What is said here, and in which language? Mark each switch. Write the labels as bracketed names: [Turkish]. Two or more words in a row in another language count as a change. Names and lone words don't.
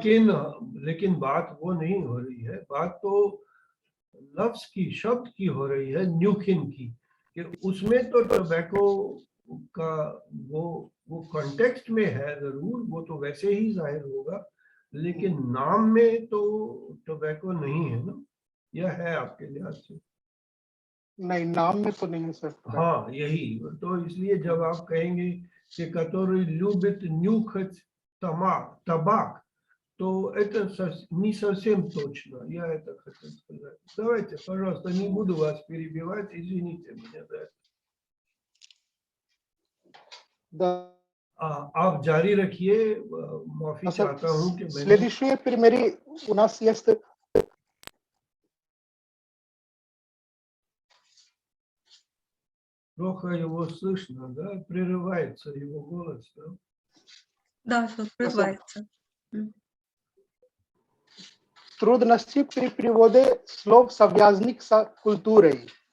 [Hindi] लेकिन बात वो नहीं हो रही है, बात तो लफ्ज की, शब्द की हो रही है, न्यूखिन की, कि उसमें तो टोबैको का वो कॉन्टेक्स्ट में है जरूर, वो तो वैसे ही जाहिर होगा, लेकिन नाम में तो टोबैको नहीं है ना, यह है आपके लिहाज से? नहीं, नाम में तो नहीं है सर। हाँ, यही तो, इसलिए जब आप कहेंगे कि [Russian] который любит нюхать табак, то это не совсем точно, я это хотел сказать. Давайте, пожалуйста, не буду вас перебивать, извините меня за это. Да, [Hindi] आप जारी रखिए। माफी चाहता हूँ कि मैंने [Russian] Следующее примере у нас есть плохо его слышно, да, прерывается его голос, да? Да, что прерывается. трудности при переводе слов, связанных с культурой.